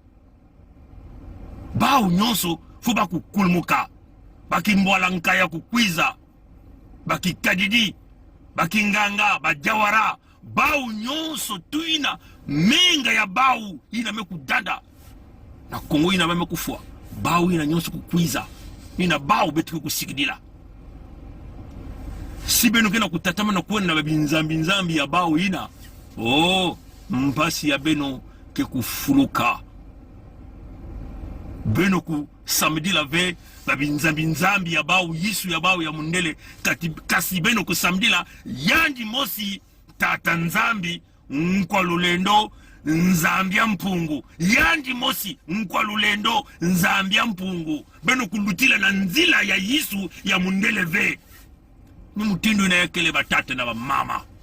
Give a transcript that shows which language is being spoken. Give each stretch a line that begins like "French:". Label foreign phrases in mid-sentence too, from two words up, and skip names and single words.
Kituba (Democratic Republic of Congo): bau nyonso fuba kukulumuka bakimbwala nkaya kukwiza bakikadidi bakinganga bajawara bau nyonso tuina menga ya bau ina mekudada na Kongo ina mekufua bau ina nyonso kukwiza ina bau betu kusikidila sibeno kena kutatama na kuona na binzambi ya bau ina mpasi ya beno ke kufuluka beno ku samedi la ve babinzambi ya bau yisu ya bau ya mundele kasi beno ku samedi la yandi mosi Tata Nzambi Nkwa Lulendo Nzambia Mpungu yandi mosi Nkwa Lulendo Nzambia Mpungu beno kulutila na nzila ya yisu ya mundele ve ni mutindu ina yakele batata na mama